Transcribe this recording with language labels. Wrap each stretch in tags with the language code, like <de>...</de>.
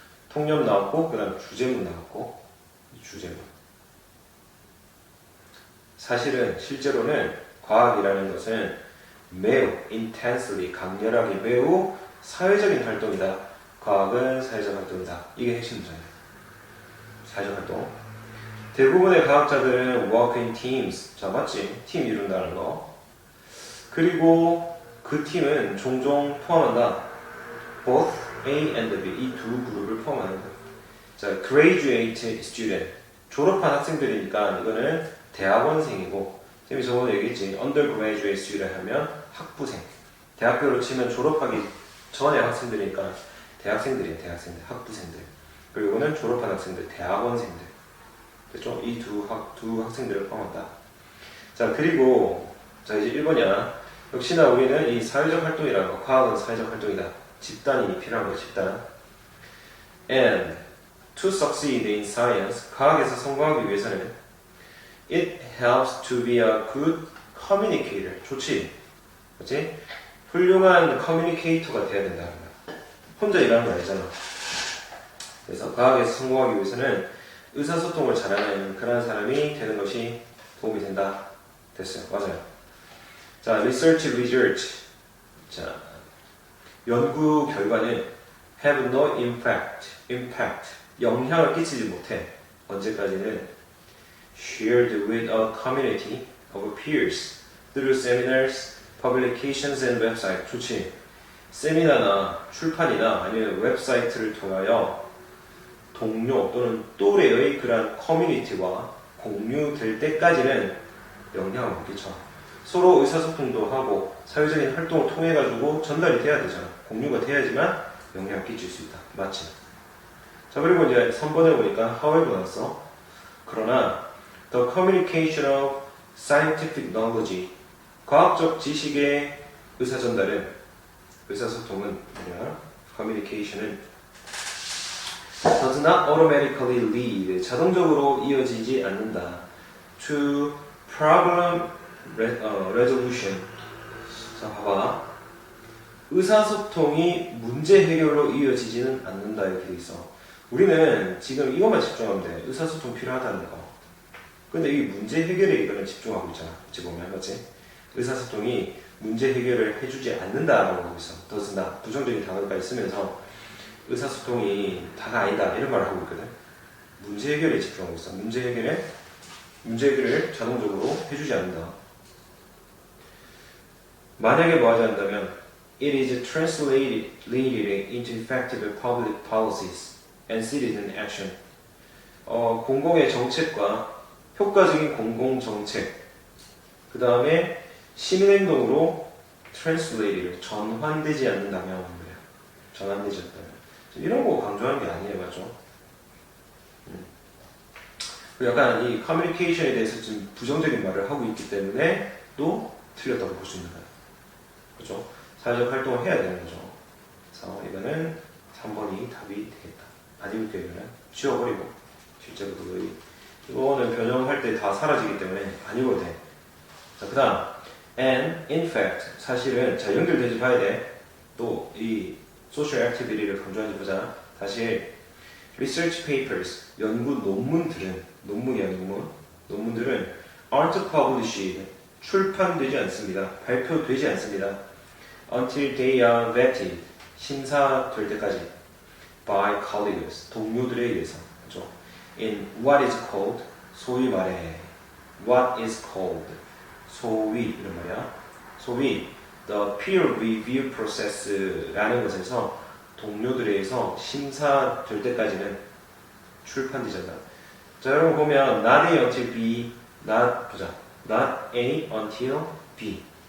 <ko>통념 나왔고 그 다음 주제문 나왔고 주제문. 사실은 실제로는 과학이라는 것은 매우 intensely 강렬하게 매우 사회적인 활동이다. 과학은 사회적 활동이다. 이게 핵심 문장이에요. 사회적 활동. 대부분의 과학자들은</ko> <en>work in teams.</en> <ko>자, 맞지? 팀 이룬다는 거. 그리고 그 팀은 종종 포함한다.</ko> <en>both A and B.</en> <ko>이 두 그룹을 포함한다.</ko> <en>자, graduate student.</en> <ko>졸업한 학생들이니까 이거는 대학원생이고, 쌤이 저번에 얘기했지. undergraduate student 하면 학부생. 대학교로 치면 졸업하기 전에 학생들이니까 대학생들이에요. 대학생들, 학부생들. 그리고 이거는 졸업한 학생들, 대학원생들. 됐죠? 이 두 학생들을 포함한다. 자, 그리고 자 이제 1번이야. 역시나 우리는 이 사회적 활동이라는 거, 과학은 사회적 활동이다. 집단이 필요한 거, 집단.</ko> <en>And to succeed in science,</en> <ko>과학에서 성공하기 위해서는</ko> <en>it helps to be a good communicator.</en> <ko>좋지? 그렇지? 훌륭한 커뮤니케이터가 돼야 된다. 혼자 일하는 거 아니잖아. 그래서 과학에서 성공하기 위해서는 의사소통을 잘하는 그런 사람이 되는 것이 도움이 된다. 됐어요. 맞아요. 자,</ko> <en>research results.</en> <ko>자, 연구 결과는</ko> <en>have no impact.</en> <ko>영향을 끼치지 못해. 언제까지는</ko> <en>shared with a community of peers through seminars, publications and website.</en> <ko>좋지. 세미나나 출판이나 아니면 웹사이트를 통하여 동료 또는 또래의 그러한 커뮤니티와 공유될 때까지는 영향을 못 끼쳐. 서로 의사소통도 하고 사회적인 활동을 통해 가지고 전달이 돼야 되잖아. 공유가 돼야지만 영향을 끼칠 수 있다. 맞지? 자, 그리고 이제 3번에 보니까 however 나왔어. 그러나</ko> <en>the communication of scientific knowledge,</en> <ko>과학적 지식의 의사전달은, 의사소통은 뭐냐?</ko> <en>communication은 does not automatically lead,</en> <ko>자동적으로 이어지지 않는다.</ko> <en>to problem resolution. 자, 봐봐.</en> <ko>의사소통이 문제 해결로 이어지지는 않는다. 이렇게 돼 있어. 우리는 지금 이것만 집중하면 돼. 의사소통 필요하다는 거. 근데 이 문제 해결에 이거는 집중하고 있잖아. 어찌 보면, 맞지? 의사소통이 문제 해결을 해주지 않는다라고 하고 있어.</ko> <en>does not.</en> <ko>부정적인 단어가 있으면서 의사소통이 다가 아니다. 이런 말을 하고 있거든. 문제 해결에 집중하고 있어. 문제 해결을 자동적으로 해주지 않는다. 만약에 뭐 하지 않는다면</ko> <en>it is translated into effective public policies and citizen action.</en> <ko>공공의 정책과 효과적인 공공 정책, 그 다음에 시민행동으로 translated, 전환되지 않는다면 그래요. 전환되지 않는다면. 이런 거 강조하는 게 아니에요, 맞죠? 약간 이 커뮤니케이션에 대해서 좀 부정적인 말을 하고 있기 때문에 또 틀렸다고 볼 수 있는 거예요. 그렇죠? 사회적 활동을 해야 되는 거죠. 그래서 이거는 3번이 답이 되겠다. 아니니까 이거는 지워버리고 실제로 이거는 변형할 때 다 사라지기 때문에 안 읽어도 돼. 자, 그 다음</ko> <en>and in fact,</en> <ko>사실은 자 연결되지 봐야 돼. 또 이 social activity를 강조하지 보자. 다시 research papers, 연구 논문들은 논문이야 논문들은</ko> <en>aren't published,</en> <ko>출판되지 않습니다. 발표되지 않습니다.</ko> <en>until they are vetted,</en> <ko>심사될 때까지</ko> <en>by colleagues,</en> <ko>동료들에 의해서. 그렇죠?</ko> <en>in what is called,</en> <ko>소위 말해</ko> <en>what is called,</en> <ko>소위 이런 말이야. 소위</ko> <en>the peer review process</en> <ko>라는 것에서 동료들에 의해서 심사될 때까지는 출판되지 않는다. 자, 여러분 보면</ko> <en>not until be,</en> <ko>not 보자.</ko> <en>not A until B.</en>